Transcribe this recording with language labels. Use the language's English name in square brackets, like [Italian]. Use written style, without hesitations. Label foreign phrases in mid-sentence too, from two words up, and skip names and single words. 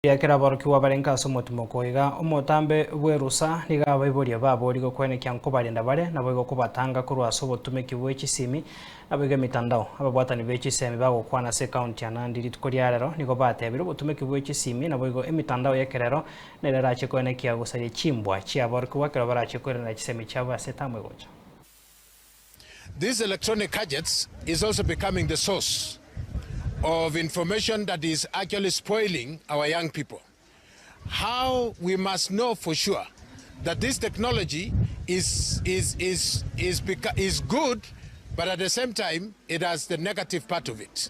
[Gusii] yakera barukiwa barenka somotumoko iga omotambe bwerusa niga abaibori baborigwe kwenekya nkobarenda bare nabo kubatanga kurwa obotumeki bw'echisimi abiga mitandao ababwatani b'echisemi bagokwana se county ya Nandi ritukoryarero nigo batebire obotumeki bw'echisimi nabo emitandao yekerero nererache kwenekya gusaria chimbwa chia barukiwa kero barache kwerera chisemi chabo asetamwe gocha. [English] These electronic gadgets is also becoming the source of information that is actually spoiling our young people. How we must know for sure that this technology is good, but at the same time it has the negative part of it.